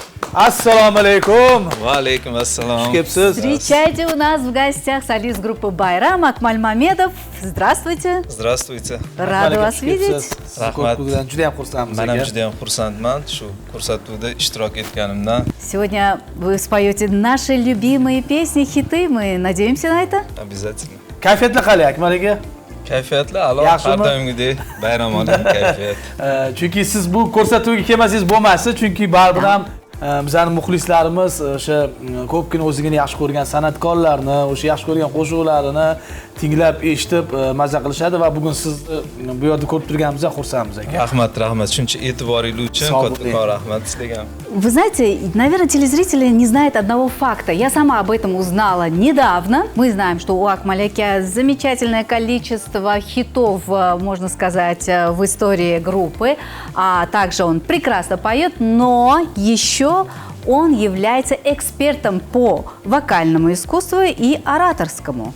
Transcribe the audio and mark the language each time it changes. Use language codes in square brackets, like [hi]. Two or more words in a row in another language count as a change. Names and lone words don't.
[uz] Assalomu alaykum. Va alaykum assalom. Xush kelibsiz. [ru] Встречайте, у нас в гостях солист группы Байрам Акмаль Мамедов. Здравствуйте. Здравствуйте. Rada вас видеть. [uz] Rahmat. Juda ham xursandmiz. Men ham juda ham xursandman shu ko'rsatuvda ishtirok etganimdan. [ru] Сегодня вы споете наши любимые песни, хиты. Мы надеемся на это. Обязательно. [uz] Kayfiyatlar qalay, Akmal aka? Kayfiyatli a'lo, Yaxshimi? har doimgidek bayram oling kayfiyat. Chunki siz bu ko'rsatuvga kelmasangiz bo'lmasdi, chunki baribir ham bizning muxlislarimiz o'sha ko'pgina o'zigini yaxshi ko'rgan san'atkorlarni, o'sha yaxshi ko'rgan qo'shiqlarini tinglab, eshitib mazza qilishadi va bugun sizni bu yerda ko'rib turganimizdan xursandmiz aka. Rahmat. Shuncha e'tiboringiz uchun Sog' bo'ling. kattakon rahmat sizlarga. [ru] Вы знаете, наверное, телезрители не знают одного факта. Я сама об этом узнала недавно. Мы знаем, что у Акмаляка замечательное количество хитов, можно сказать, в истории группы. А также он прекрасно поет, но еще он является экспертом по вокальному искусству и ораторскому.